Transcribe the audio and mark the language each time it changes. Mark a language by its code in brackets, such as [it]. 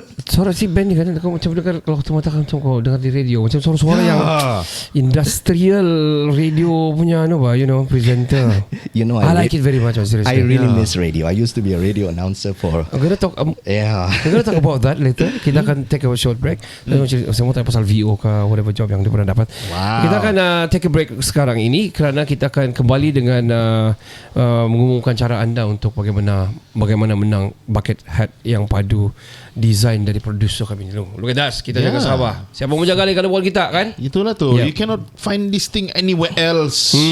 [ms] Suara si Ben ni kan kau macam dengar kalau tu mata macam kau dengar di radio macam suara-suara yang industrial radio punya presenter. [en] I like it very much. Seriously. I really miss radio. I used to be a radio announcer for. I'm gonna talk. We're gonna talk about that later. [ms] Kita akan [en] take a short break. [ms] Saya mau tanya pasal VO ke [en] whatever job [ms] yang dia pernah dapat. Kita akan [en] take a break [ms] sekarang ini kerana kita akan kembali dengan mengumumkan cara anda untuk bagaimana menang bucket hat yang padu design dari producer kami ni. [en] Look at that. [ms] Kita jaga Sabah. Siapa mau jaga lagi buat kita kan? Itulah tu. [en] You cannot find this thing anywhere else.